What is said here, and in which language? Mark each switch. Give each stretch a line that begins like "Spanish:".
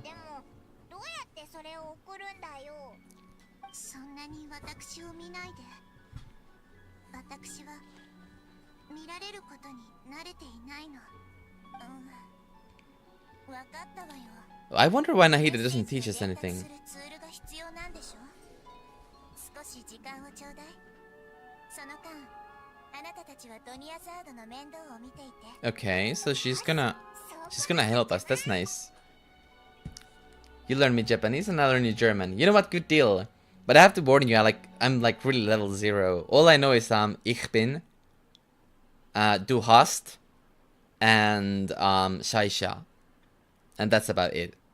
Japanese: でもどうやってそれを送るんだよ。そんなに私を見ないで。私は見られることに慣れていないの。わかったわよ。
English: I wonder why Nahida doesn't teach us anything.
Japanese: ツールが必要なんでしょ。少し時間をちょうだい。その間、あなたたちはドニアザードの面倒を見ていて。
English: Okay, so she's gonna help us. That's nice. You learn me Japanese and I learn you German. You know what? Good deal. But I have to warn you, I'm like really level 0. All I know is
German: ich bin, du hast,
English: and Shaisha. And that's about it.